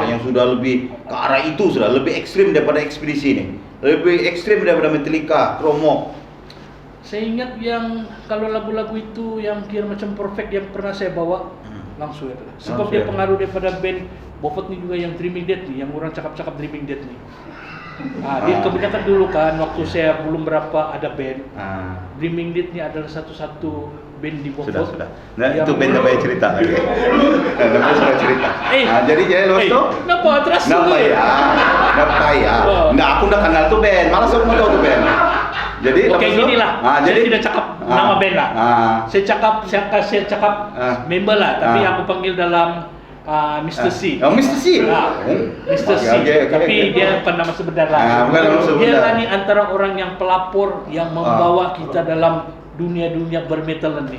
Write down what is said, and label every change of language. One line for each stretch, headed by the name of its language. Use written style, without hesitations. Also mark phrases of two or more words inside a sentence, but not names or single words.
Malay: Yang sudah lebih ke arah itu, sudah lebih ekstrim daripada Ekspedisi ini. Lebih ekstrim daripada Metallica, Kromo. Saya ingat yang kalau lagu-lagu itu yang kira macam perfect yang pernah saya bawa Langsuir. Sebab dia pengaruh daripada band Bofot nih juga yang Dreaming Dead nih, yang orang cakap-cakap Dreaming Dead nih. Dia kebanyakan dulu kan waktu saya belum berapa ada band. Dreaming Dead nih adalah satu-satu band di Bofot. Sudah. Nah, itu band namanya cerita lagi. Namanya sudah cerita. Jadi lepas itu. Kenapa terus? Kenapa ya?
Indonesian: Nah, aku udah kenal tuh band. Malah aku mau tahu tuh band.
Malay: Jadi gini lah. Saya tidak cakap nama band lah. Saya cakap member lah, tapi aku panggil dalam Mr. C. Mr. C. Mr. C. Tapi dia bukan nama sebenarnya. Dia tadi antara orang yang pelapor yang membawa kita dalam dunia bermetal ini.